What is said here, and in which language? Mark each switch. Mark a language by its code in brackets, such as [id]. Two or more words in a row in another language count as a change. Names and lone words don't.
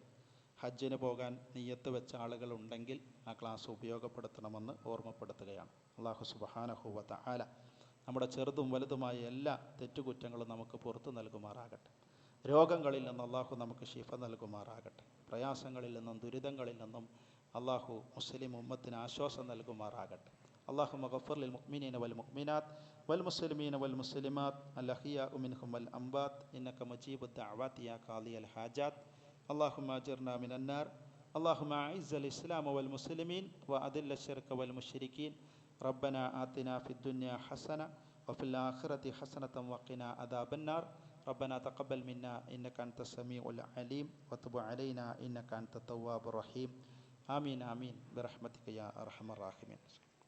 [ml] ഹജ്ജിന് പോകാൻ നിയ്യത്ത് വെച്ച ആളുകളുണ്ടെങ്കിൽ ആ ക്ലാസ് ഉപയോഗപ്പെടുത്തണമെന്ന് ഓർമ്മപ്പെടുത്തുകയാണ്. [ar] الله سبحانه وتعالى [ml] നമ്മുടെ ചെറുതും വലുതുമായ എല്ലാ തെറ്റുകുറ്റങ്ങളും നമുക്ക് പുറത്തു നൽകുമാറാകട്ടെ. രോഗങ്ങളിൽ നിന്ന് അല്ലാഹു നമുക്ക് ശിഫ നൽകുമാറാകട്ടെ. പ്രയാസങ്ങളിൽ നിന്നും ദുരിതങ്ങളിൽ നിന്നും അല്ലാഹു മുസ്ലിം ഉമ്മത്തിന് ആശ്വാസം നൽകുമാറാകട്ടെ. [ar] اللهم اغفر للمؤمنين والمؤمنات والمسلمين والمسلمات الأحياء منهم والأموات إنك مجيب الدعوات يا قاضي الحاجات. اللهم أجرنا من النار. اللهم أعز الإسلام والمسلمين وأذل الشرك والمشركين. ربنا آتنا في الدنيا حسنة وفي الآخرة حسنة وقنا عذاب النار. ربنا تقبل منا إنك أنت السميع العليم وتب علينا إنك أنت التواب الرحيم. آمين آمين برحمتك يا أرحم الراحمين.